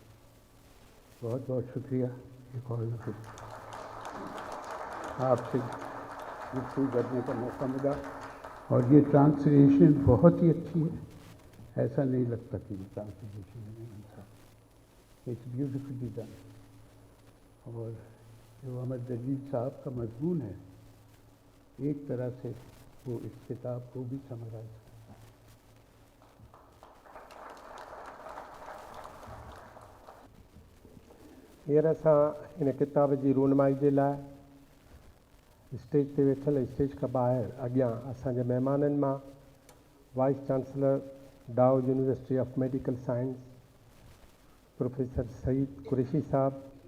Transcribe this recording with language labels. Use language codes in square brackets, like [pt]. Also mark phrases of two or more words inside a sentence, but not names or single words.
[ur] بہت بہت شکریہ ایک اور آپ سے گفتگو کرنے کا موقع ملا، اور یہ ٹرانسلیشن بہت ہی اچھی ہے، ایسا نہیں لگتا کہ یہ ٹرانسلیشن نہیں بنتا، [en] it's beautifully done. [ur] اور جو احمد دلیل صاحب کا مضمون ہے، ایک طرح سے وہ اس کتاب کو بھی سمرائز کرتا ہے۔ [sd] हींअर असां हिन किताब जी रूनमाई जे लाइ स्टेज ते वेठल, स्टेज खां ॿाहिरि अॻियां असांजे महिमाननि मां [en] vice chancellor [sd] डाउ यूनिवर्सिटी ऑफ मेडिकल साइंस प्रोफेसर सईद कुरैशी साहब,